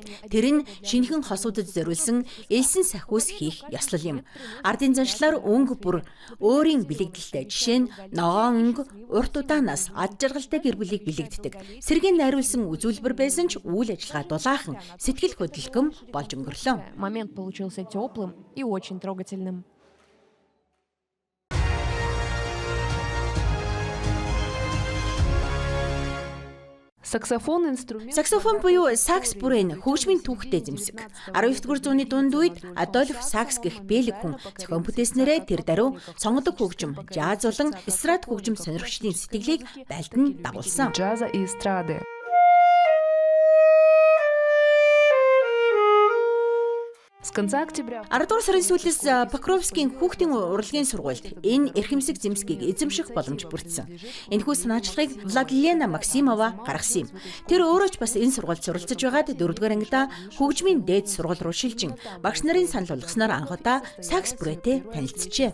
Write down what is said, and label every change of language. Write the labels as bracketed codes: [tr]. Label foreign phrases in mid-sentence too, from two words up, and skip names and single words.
[mn] Тэр нь шинэхэн хосуудад зориулсан элсэн сахиус хийх ёслол юм. Ардын заншлаар өнгө бүр өөрийн бэлэгдэлтэй. Жишээ нь ногоон өнгө урт удаанаас ад жаргалтай гэр бүлийг бэлэгддэг. Сэргээн найруулсан үзүүлбэр байсан ч үйл ажиллагаа дулаахан, сэтгэл хөдлөлгөм болж өнгөрлөө. [ru] момент получился теплым и очень трогательным. [mn] Саксофон буюу сакс бүрэн хөгжмийн түүхтэй зэмсэг. 19-р зууны дунд үед Адольф Сакс гэх бэлэг хүн зохион бүтээснээрээ тэр даруй сонгодог хөгжим, жаз болон эстрад хөгжим сонирхчдын сэтгэлийг байлдан дагуулсан. [ru] Джаза и эстрады. [mn] 10-р сарын сүүлээс Покровскийн хүүхдийн урлагийн сургуульд энэ эрхэмсэг зэмсгийг эзэмших боломж бүрдсэн. Энэхүү санаачлагыг Владлена Максимова гаргасан юм. Тэр өөрөө ч бас энэ сургуульд суралцж байгаад 4-р ангидаа хөгжмийн дээд сургууль руу шилжин багш нарын санал болгосноор анхудаа сакс бүрээтэй танилцжээ.